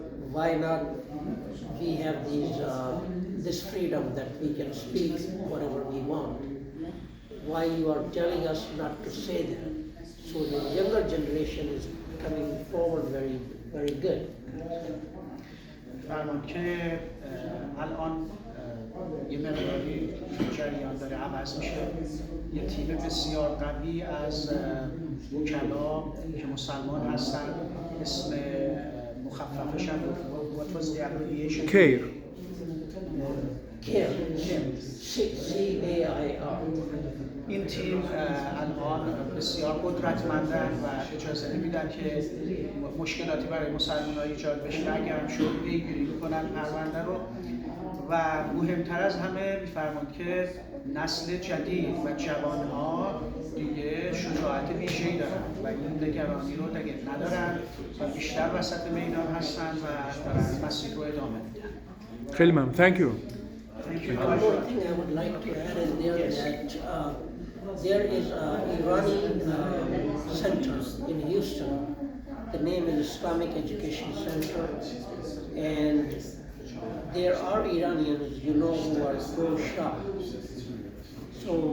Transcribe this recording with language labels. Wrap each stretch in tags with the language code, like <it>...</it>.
<en>Why not we have this freedom that we can speak whatever we want? Why you are telling us not to say that? So the younger generation is coming forward very, very good.</en> <fa>فرمان که الان یه مقداری جریان داره عوض میشه. یه تیم بسیار قوی از وکلا که مسلمان هستن، اسم مخففش هم</fa> <en>what was the abbreviation? CAIR. CAIR. C-A-I-R.</en> <fa>این تیم الان بسیار قدرتمندن و اجازه نمیدن که مشکلاتی برای مسلمان‌ها ایجاد بشه. اگر هم شد پیگیری میکنن پرونده رو، و مهمتر از همه میفرمان که نسل جدید و جوانها دیگه شجاعت ویژه‌ای دارن و این نگرانی رو دیگه ندارن و بیشتر وسط میدان هستن و دارن مسیر رو ادامه میدن. خیلی ممنون.</fa> <en>Thank you. One more thing I would like to add in there that there is an Iranian center in Houston. The name is Islamic Education Center, and there are Iranians, you know, who are pro-Shah. So</en>